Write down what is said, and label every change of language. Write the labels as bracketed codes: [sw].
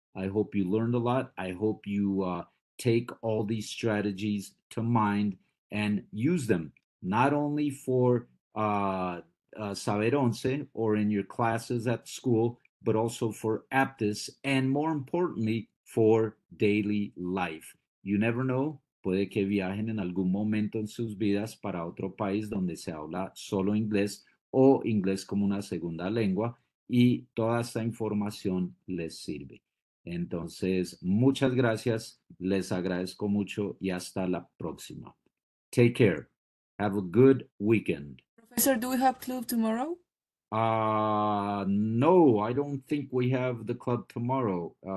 [en] I hope you learned a lot. I hope you take all these strategies to mind and use them, not only for Saber Once or in your classes at school, but also for aptis and more importantly, for daily life. You never know, [es] puede que viajen en algún momento en sus vidas para otro país donde se habla solo inglés o inglés como una segunda lengua y toda esta información les sirve. Entonces, muchas gracias, les agradezco mucho y hasta la próxima. [en] Take care. Have a good weekend. Professor, do we have club tomorrow? No, I don't think we have the club tomorrow.